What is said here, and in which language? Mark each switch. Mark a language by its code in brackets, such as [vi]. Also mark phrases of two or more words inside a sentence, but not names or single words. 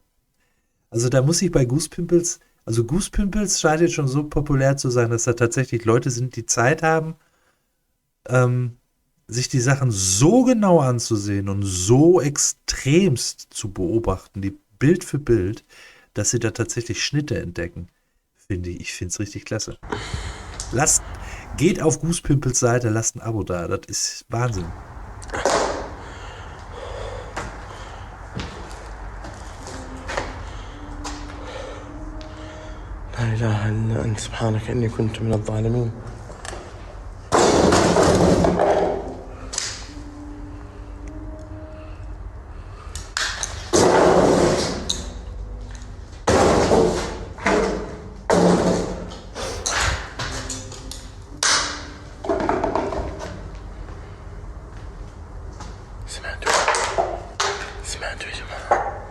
[de] Also da muss ich bei Goose Pimples, also Goose Pimples scheint jetzt schon so populär zu sein, dass da tatsächlich Leute sind, die Zeit haben, sich die Sachen so genau anzusehen und so extremst zu beobachten, die Bild für Bild, dass sie da tatsächlich Schnitte entdecken. Ich finde es richtig klasse. Geht auf Goose Pimples Seite, lasst ein Abo da. Das ist Wahnsinn. [ar] لا إله إلا أنت سبحانك إني كنت من الظالمين. سمعتوا يا جماعة.